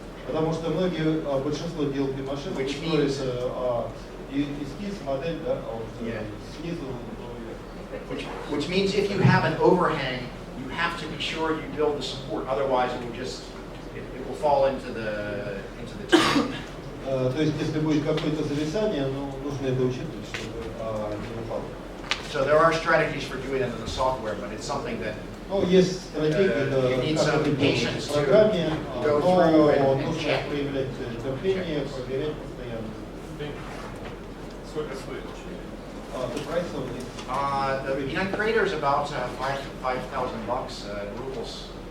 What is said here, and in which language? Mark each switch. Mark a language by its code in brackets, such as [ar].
[ru] Потому что большинство DLP машин строится эскиз, модель, да, снизу до верха. [en] Which means if you have an overhang, you have to be sure you build the support. Otherwise, it will fall into the tube. [ru] То есть, если будет какое-то зависание, нужно это учитывать, чтобы не упало. [en] So there are strategies for doing it in the software, but it's something that [ru] есть стратегии, как это делать в программе, но нужно проявлять терпение, проверять постоянно. Сколько стоит? [en] The price of this? The B9 Creator is about $5,000 rubles.